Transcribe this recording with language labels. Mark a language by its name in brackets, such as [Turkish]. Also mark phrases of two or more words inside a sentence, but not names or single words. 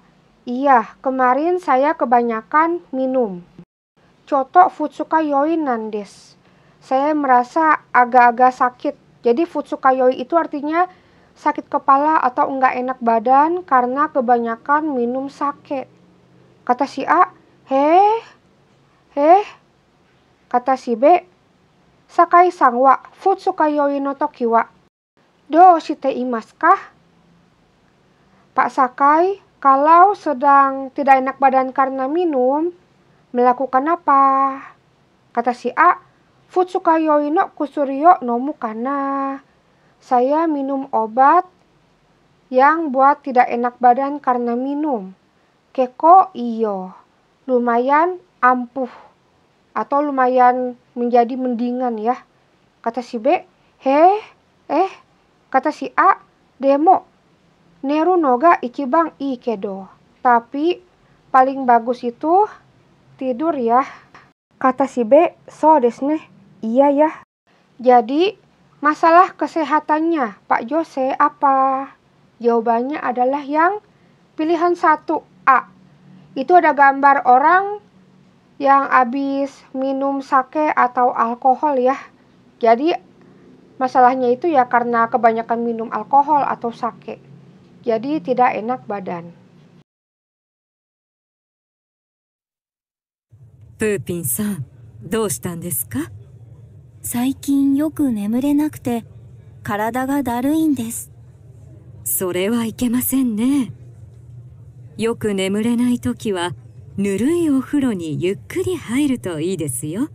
[Indonesian] Iya, kemarin saya kebanyakan minum. [Japanese] ちょっと二日酔いなんです. [Indonesian] Saya merasa agak-agak sakit. Jadi futsukayoi itu artinya sakit kepala atau enggak enak badan karena kebanyakan minum sake. Kata si A, heh. Kata si B, [Japanese] 酒井さんは二日酔いの時はどうしていますか? [Indonesian] Pak Sakai, kalau sedang tidak enak badan karena minum, melakukan apa? Kata si A, [Japanese] 二日酔いの薬よ飲むかな. [Indonesian] Saya minum obat yang buat tidak enak badan karena minum. [Japanese] 結構いいよ, [Indonesian] lumayan ampuh atau lumayan menjadi mendingan ya. Kata si B, kata si A, [Japanese] でも寝るのが一番いいけど. [Indonesian] Tapi paling bagus itu tidur ya. Kata si B, [Japanese] そうですね. [Indonesian] Iya ya. Jadi masalah kesehatannya Pak Jose apa? Jawabannya adalah yang pilihan 1 A. Itu ada gambar orang yang habis minum sake atau alkohol ya. Jadi masalahnya itu ya karena kebanyakan minum alkohol atau sake. Jadi tidak enak badan. [Japanese] プーピンさん、どうしたんですか？最近よく眠れなくて体がだるいんです。それはいけませんね。よく眠れないときはぬるいお風呂にゆっくり入るといいですよ。